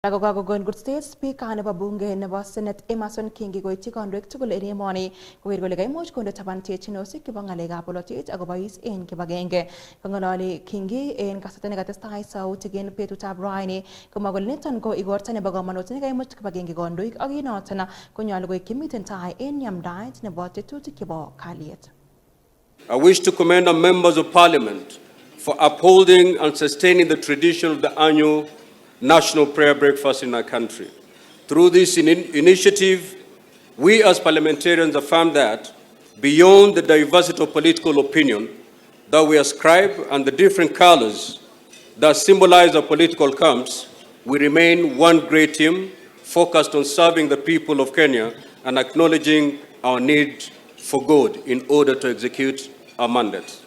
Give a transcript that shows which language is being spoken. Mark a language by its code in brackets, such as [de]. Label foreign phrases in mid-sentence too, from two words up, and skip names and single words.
[kln] Kagogon [en] good state speaker [kln] nebo bunge nebo Senate Amason Kingi koityi kandoik tugul en emoni koker kole kaimuch konde taban terchinosiek chebo ng'alekab bolotet akobois en kibagenge. Kong'ololi Kingi en kasarta nekatestai sautik en betutab raini komwa kole niton ko igorta nebo komonut nekaimuch kibagenge kandoik ak noton konyolu koik kimiten tai en yamdaet nebo tetutik chebo kalyet. [en] I wish to commend the members of parliament for upholding and sustaining the tradition of the annual national prayer breakfast in our country. Through this initiative, we as parliamentarians affirm that beyond the diversity of political opinion that we ascribe and the different colors that symbolize our political camps, we remain one great team focused on serving the people of Kenya and acknowledging our need for God in order to execute our mandate.